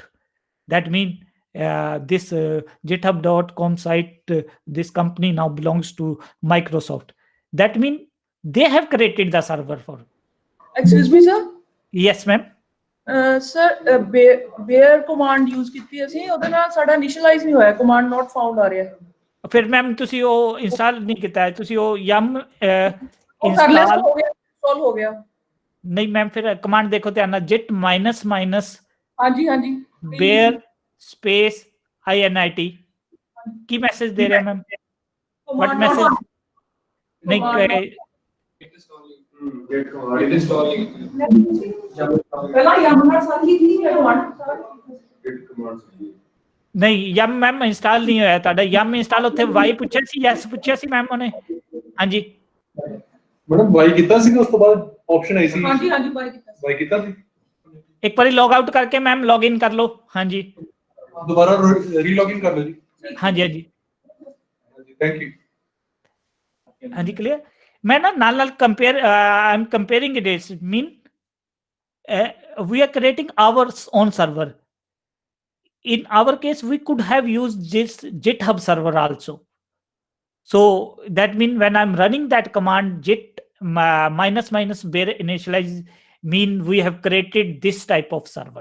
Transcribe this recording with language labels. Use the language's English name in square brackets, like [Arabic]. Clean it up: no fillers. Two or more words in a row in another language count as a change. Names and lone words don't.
[English] That means this github.com site, this company now belongs to Microsoft. That means they have created the server for. Excuse me, sir. Yes, ma'am. Sir, bear command use [Punjabi] ਕੀਤੀ ਅਸੀਂ ਉਹਦੇ ਨਾਲ ਸਾਡਾ initialize ਨਹੀਂ ਹੋਇਆ, [English] command not found [Punjabi] ਆ ਰਿਹਾ। ਫਿਰ ਮੈਮ ਤੁਸੀਂ ਉਹ ਇੰਸਟਾਲ ਨਹੀਂ ਕੀਤਾ ਹੈ, ਤੁਸੀਂ ਉਹ yum ਉਹ ਕਰ ਲਿਆ, ਹੋ ਗਿਆ, install ਹੋ ਗਿਆ। ਨਹੀਂ ਮੈਮ, ਫਿਰ ਕਮਾਂਡ ਦੇਖੋ ਧਿਆਨ ਨਾਲ, git ---- ਹਾਂਜੀ ਹਾਂਜੀ [English] bear space init [Punjabi] ਕੀ ਮੈਸੇਜ ਦੇ ਰਿਹਾ ਮੈਮ? [English] what message? [Punjabi] ਨਹੀਂ ਪਹਿਲਾਂ ਯਮਨਾ ਸਾਰੀ ਦੀ command ਨਹੀਂ ਯਮ ਮੈਮ ਇੰਸਟਾਲ ਨਹੀਂ ਹੋਇਆ ਤੁਹਾਡਾ। ਯਮ ਇੰਸਟਾਲ ਉੱਥੇ ਵਾਈ ਪੁੱਛਿਆ ਸੀ, ਯੈਸ ਪੁੱਛਿਆ ਸੀ ਮੈਮ ਉਹਨੇ। ਹਾਂਜੀ ਮੈਡਮ ਵਾਈ ਕੀਤਾ ਸੀ, ਉਸ ਤੋਂ ਬਾਅਦ ਆਪਸ਼ਨ ਆਈ ਸੀ। ਹਾਂਜੀ ਹਾਂਜੀ ਵਾਈ ਕੀਤਾ ਸੀ। ਇੱਕ ਵਾਰੀ [English] log out [Punjabi] ਕਰਕੇ ਮੈਮ [English] log in [Punjabi] ਕਰ ਲਓ। ਹਾਂਜੀ ਦੁਬਾਰਾ ਰੀਲੌਗਿਨ ਕਰ ਲਓ ਜੀ। ਹਾਂਜੀ ਹਾਂਜੀ [English] Thank you. [Punjabi] ਹਾਂਜੀ ਕਲੀਅਰ। ਮੈਂ ਨਾ ਨਾਲ ਕੰਪੇਅਰ, [English] I am comparing it mean we are creating our own server. In our case, we could have used this GitHub server also. So that means when I'm running that command git ---- bear initialize mean we have created this type of server.